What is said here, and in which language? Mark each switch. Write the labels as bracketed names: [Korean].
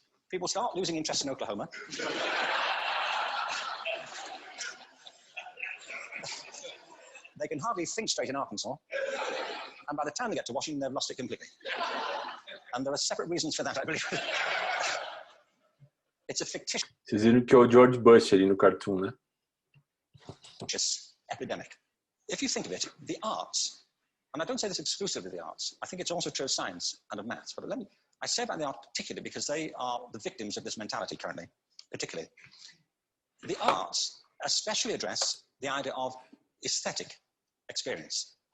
[English] People start losing interest in Oklahoma. They can hardly think straight in Arkansas. And by the time they get to Washington, they've lost it completely. And there are separate reasons for that, I believe. It's a fictitious [Portuguese] Vocês viram que é o George Bush ali no cartoon, né? [English] epidemic. If you think of it, the arts, and I don't say this exclusively of the arts, I think it's also true of science and of maths, but I say about the art particularly because they are the victims of this mentality currently, particularly. The arts especially address the idea of aesthetic experience.